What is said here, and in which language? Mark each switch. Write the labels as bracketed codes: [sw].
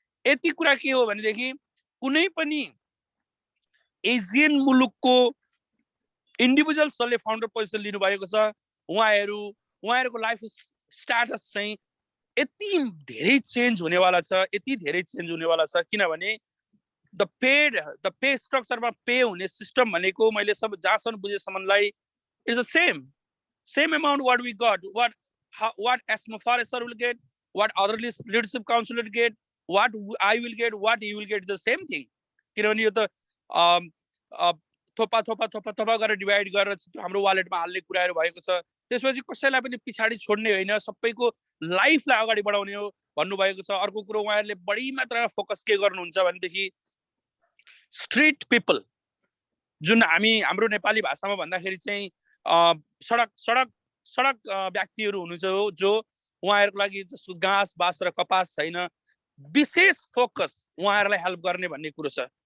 [ne] यति कुरा के हो भनेदेखि कुनै पनि एसियन मुलुकको इन्डिभिजुअल्सले फाउन्डर पोजिसन लिनु भएको छ, उहाँहरुको लाइफ स्ट्याटस चाहिँ यति धेरै चेन्ज हुनेवाला छ, यति धेरै चेन्ज हुनेवाला छ। किनभने द पे स्ट्रक्चरमा पे हुने सिस्टम भनेको मैले सब जहाँसम्म बुझेसम्मलाई is the same amount [en] what we got, what Asma Forrester will get, what other leadership council will get, what I will get, what you will get, the same thing. [ne] किनभने यो त थोपा गरेर divide गरेर हाम्रो वालेटमा हाल्ने कुराहरु भएको छ। त्यसपछि कसैलाई पनि पिछाडी छोड्ने होइन, सबैको लाइफलाई अगाडि बढाउने हो भन्नुभएको छ। अर्को कुरो उहाँहरुले बढी मात्रामा फोकस के गर्नुहुन्छ भनेदेखि स्ट्रीट पिपल, जुन हाम्रो नेपाली भाषामा भन्दाखेरि चाहिँ सडक व्यक्तिहरु हुनुहुन्छ जो उहाँहरुको लागि जस्तो घाँस बास र कपास छैन, विशेष फोकस उहाँहरुलाई हेल्प गर्ने भन्ने कुरो छ।